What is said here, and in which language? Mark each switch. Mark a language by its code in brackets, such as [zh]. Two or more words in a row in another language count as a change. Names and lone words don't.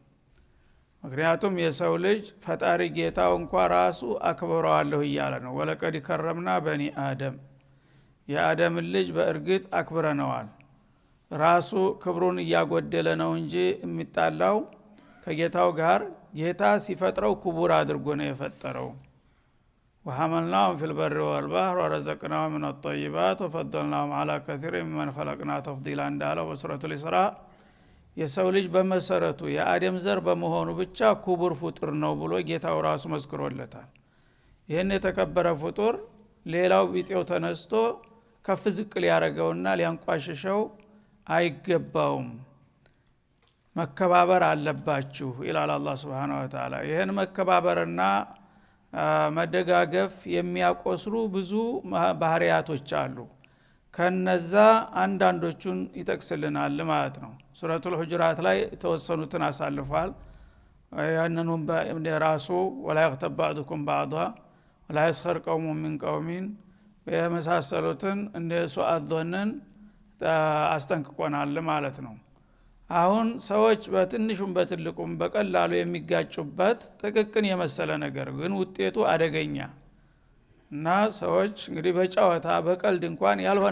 [am] ምክንያቱም የሰው ልጅ ፈጣሪ ጌታው እንኳን ራሱ አክብረዋለሁ እያለ ነው። [ar] ولقد كرمنا بني آدم፣ [am] የአደም ልጅ በእርግጥ አክብረነዋል። ራሱ ክብሩን እያጎደለ ነው እንጂ የሚጣላው ከጌታው ጋር ጌታ ሲፈጥረው ክቡር አድርጎ ነው የፈጠረው። [ar] وحملناهم في البر والبحر ورزقناهم من الطيبات وفضلناهم على كثير ممن خلقنا تفضيلا [am] እንዳለው በሱረቱ الإسراء የሰው ልጅ በመሰረቱ የአደም ዘር በመሆኑ ብቻ ክቡር ፍጡር ነው ብሎ ጌታው ራሱ መስክሮለታል። ይሄን የተከበረ ፍጡር ሌላው ቢጤው ተነስቶ ከፍ ዝቅ ሊያረገውና ሊያንቋሽሸው አይገባውም። መከባበር አለባችሁ ይላል አላህ [ar] سبحانه وتعالى። [am] ይሄን መከባበርና መደጋገፍ የሚያቆስሉ ብዙ ባህሪያቶች አሉ። ከነዛ አንዳንዶቹን ይጠቅስልናል ማለት ነው። ሱረቱል ሁጁራት ላይ ተወሰኑትን አሳልፏል። ያንኑም በራሱ ወላ [ar] يغتب بعضكم بعضا ولا يسخر قوم من قوم [am] በመሳሰሉትን እንደሱ አዘነን አስጠንቅቆናል ማለት ነው። አሁን ሰዎች በትንሹም በትልቁም በቀላሉ የሚጋጩበት ጥቅቅን የመሰለ ነገር ግን ውጤቱ አደገኛ እና ሰዎች እንግዲህ በጨዋታ በቀልድ እንኳን ያልሆነ